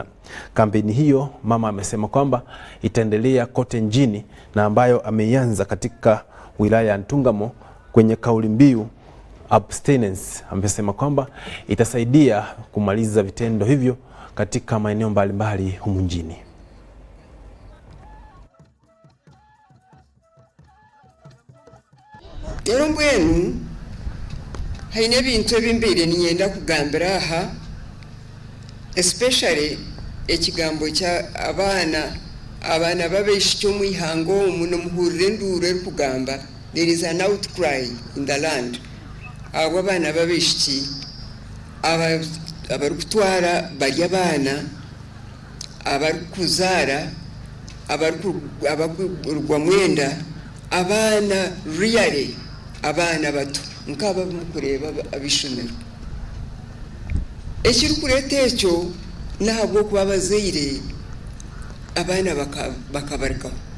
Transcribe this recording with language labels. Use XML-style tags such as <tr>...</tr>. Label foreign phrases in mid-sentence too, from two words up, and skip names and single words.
<sw>Kampeni hiyo mama amesema kwamba itaendelea kote nchini na ambayo ameianza katika wilaya ya Ntungamo kwenye kauli mbiu abstinence. Amesema kwamba itasaidia kumaliza vitendo hivyo katika maeneo mbalimbali humu nchini.</sw> <nyn>Rero mbwenu haine bintu ebimbere ninyenda kugambira aha, especially ekigambo kya abana babeshikyo mu ihango muno muhurire ndure kugamba</nyn> <en>there is an outcry in the land.</en> <nyn>Abo abana babeshiki abarukutwara bari abana abarukuzara abarugwa mwenda abana really abana bato nkaba mukureba abishomero ekiri kureta ekyo ntabwo kuba bazeire abana bakabarikaho.</nyn>